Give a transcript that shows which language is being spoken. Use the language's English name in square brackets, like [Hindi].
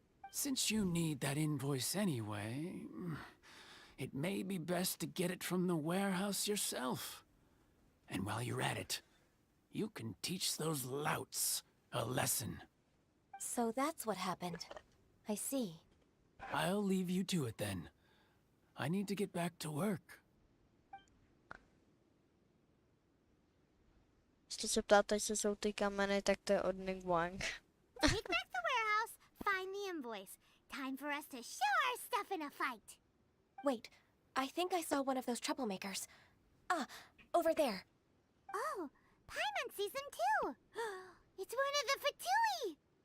[English] Since you need that invoice anyway, it may be best to get it from the warehouse yourself. And while you're at it, you can teach those louts a lesson. So that's what happened. I see. I'll leave you to it then. I need to get back to work. [Czech] Jestli se ptáte, jestli jsou ty kameny, tak to je od Nick Wang. [English] Take back the warehouse, find the invoice. Time for us to show our stuff in a fight. Wait, I think I saw one of those troublemakers. Ah, over there. Oh, Paimon sees them too. It's one of the Fatui.